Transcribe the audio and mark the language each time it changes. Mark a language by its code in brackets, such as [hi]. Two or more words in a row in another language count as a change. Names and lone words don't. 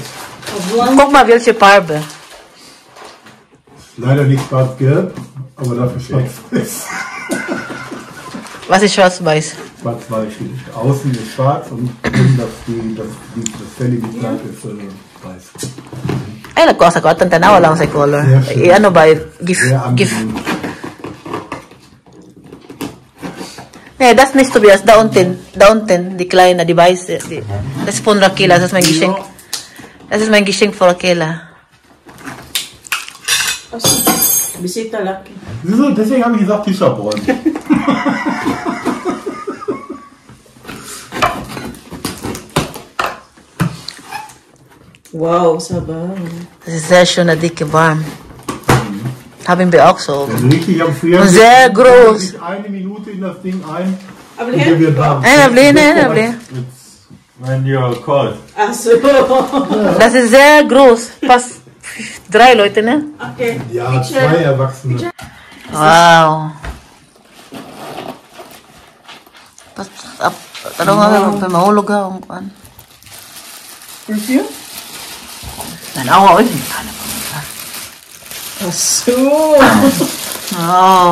[de] Guck mal, welche Farbe. Leider nicht schwarz-gelb, aber dafür schwarz-weiß. Was ist schwarz-weiß? Schwarz-weiß. Außen ist schwarz und innen das fällige Kleid ist weiß. [ceb] Ay, nagkuha ko. Tanawa lang sa color. [de] Sehr schön. [tl] Ano ba? Gift. [de] Sehr Gift. angenehm. Nee, das nicht Tobias. Da unten. Die kleine, die weiße. Das ist von Rakela. Das ist mein Geschenk. Das ist mein Geschenk für Rakela. [tl] Bisita laki. [de] Wieso? Deswegen habe ich gesagt, Tischerbrunn. [tl] Wow, sabaw. [de] Das ist sehr schön, dicke, warm. Haben wir auch so. Also richtig am Frieren. Sehr groß. Sich eine Minute in das Ding ein. Aber Und der wird warm. Nein. [en] When you're cold. [de] Ah, so. Das ist sehr groß. Fast 3 Leute, ne? Okay. Ja, 2 Erwachsene. [ceb] Wow. Ano nga, mahulog ka. Perfume? Tanawa, oy. [de] Ah, so. Oh,